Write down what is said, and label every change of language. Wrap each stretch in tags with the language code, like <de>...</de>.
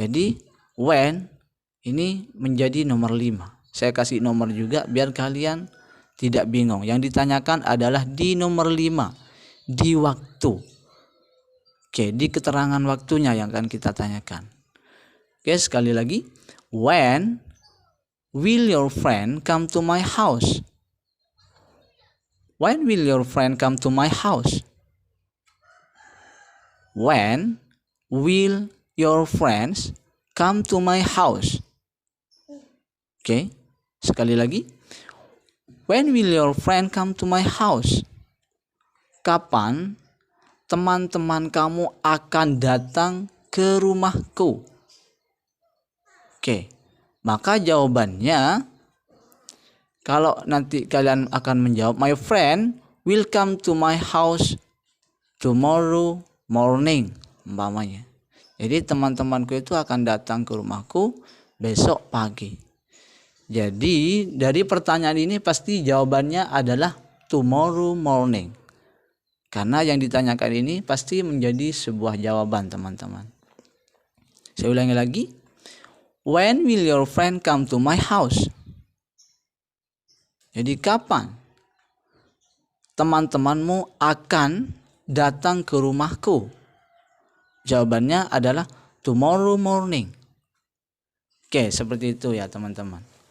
<id>Jadi when ini menjadi nomor 5. Saya kasih nomor juga biar kalian tidak bingung. Yang ditanyakan adalah di nomor 5. Di waktu. Oke, di keterangan waktunya yang akan kita tanyakan. Oke, sekali lagi.</id> <en>When will your friend come to my house? When will your friend come to my house? When will your friends come to my house?</en> <id>Oke, sekali lagi.</id> <en>When will your friend come to my house?</en> <id>Kapan teman-teman kamu akan datang ke rumahku? Oke, maka jawabannya Kalau nanti kalian akan menjawab,</id> <en>my friend will come to my house tomorrow morning,</en> <id>umpamanya. Jadi teman-temanku itu akan datang ke rumahku besok pagi. Jadi dari pertanyaan ini pasti jawabannya adalah</id> <en>tomorrow morning.</en> <id>Karena yang ditanyakan ini pasti menjadi sebuah jawaban, teman-teman. Saya ulangi lagi.</id> <en>When will your friend come to my house?</en> <id>Jadi kapan teman-temanmu akan datang ke rumahku? Jawabannya adalah</id> <en>tomorrow morning.</en> <id>Oke, seperti itu ya teman-teman.</id>